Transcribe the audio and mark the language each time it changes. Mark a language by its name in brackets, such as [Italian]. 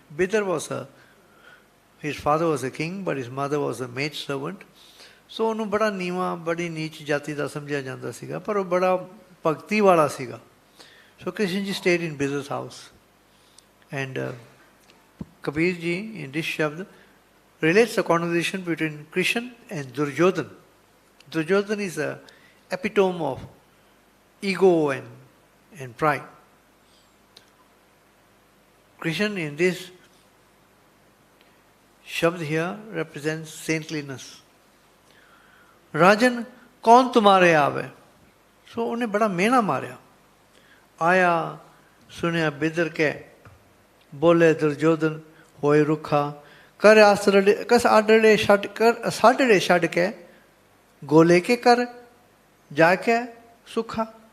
[English] Bidur was his father was a king, but his mother was a maid servant. [Punjabi] ਸੋ ਉਹਨੂੰ ਬੜਾ ਨੀਵਾਂ, ਬੜੀ ਨੀਚ ਜਾਤੀ ਦਾ ਸਮਝਿਆ ਜਾਂਦਾ ਸੀਗਾ, ਪਰ ਉਹ ਬੜਾ ਭਗਤੀ ਵਾਲਾ ਸੀਗਾ। ਸੋ ਕ੍ਰਿਸ਼ਨ ਜੀ [English] stayed in Bidar's house. And Kabir ji in this shabd relates the conversation between Krishna and Duryodhan. Duryodhan is a epitome of ego and pride. Krishna in this shabd here represents saintliness. [Punjabi] Rajan kaun tumhare aave? So ਉਹਨੇ ਬੜਾ ਮਿਹਣਾ ਮਾਰਿਆ। ਆਇਆ ਸੁਣਿਆ ਬਿਦਰ ਕੇ, ਬੋਲੇ ਦੁਰਯੋਧਨ ਹੋਏ ਰੁੱਖਾ, ਕਰ ਆਸਰੜੇ ਕਸ ਆਡੜੇ ਛੱਡ ਕਰ ਸਾਡੜੇ ਛੱਡ ਕੇ, ਗੋਲੇ ਕੇ ਕਰ ਜਾ ਕੇ ਸੁੱਖਾ।